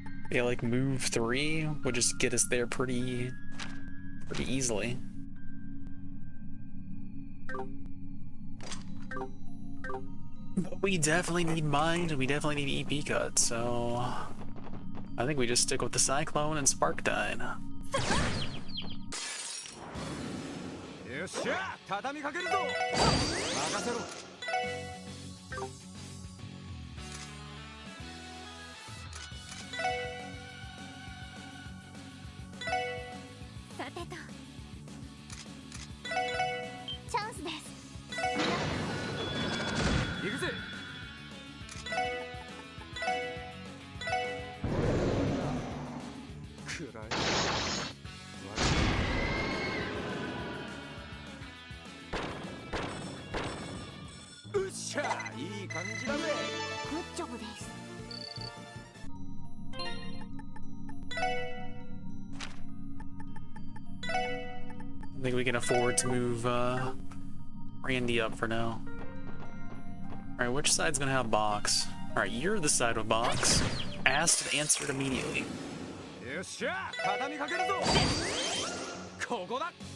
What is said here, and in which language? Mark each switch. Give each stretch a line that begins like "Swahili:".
English: Yeah, like move 3 would just get us there pretty easily. But we definitely need mind, and we definitely need EP cut, so I think we just stick with the Cyclone and Spark Dine.
Japanese: よっしゃ畳みかけるぞ任せろさてとチャンスです。行くぜ暗いうっしゃいい感じだぜグッジョブです。
English: I think we can afford to move Randy up for now. Alright, which side's gonna have box? Alright, you're the side with box. Asked and answered immediately.
Japanese: よっしゃ畳みかけるぞここだ